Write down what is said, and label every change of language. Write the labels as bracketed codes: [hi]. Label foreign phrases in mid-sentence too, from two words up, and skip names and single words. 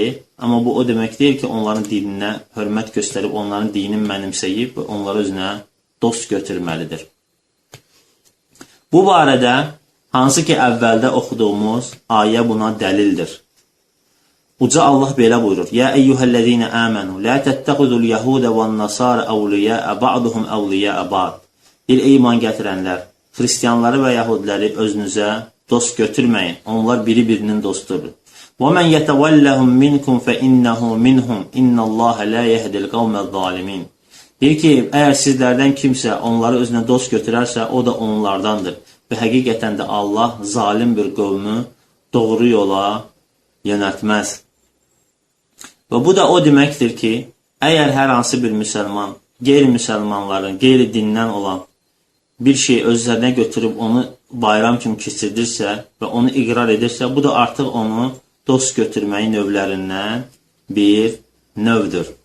[az] Amma bu o demək deyil ki, onların dininə hörmət göstərib, onların dinini mənimsəyib, onları özünə dost götürməlidir. Bu barədə, hansı ki əvvəldə oxuduğumuz ayə buna dəlildir. Uca Allah belə buyurur: [ar] "يا أيها الذين آمنوا لا تتخذوا اليهود والنصارى أولياء بعضهم أولياء بعض." [az] Bir iman gətirənlər, xristianları və yahudiləri özünüzə dost götürməyin. Onlar biri-birinin dostudur. [ar] "ومن يتولهم منكم فإنه منهم. إن الله لا يهدي القوم الظالمين." [az] Deyir ki, əgər sizlərdən kimsə onları özünə dost götürərsə, o da onlardandır. Və həqiqətən də Allah zalim bir qövmü doğru yola yönəltməz. Və bu da o deməkdir ki, əgər hər hansı bir müsəlman qeyri-müsəlmanların, qeyri-dindən olan bir şey özlərinə götürüb onu bayram kimi keçirdirsə və onu iqrar edirsə, bu da artıq onu dost götürməyin növlərindən bir növdür.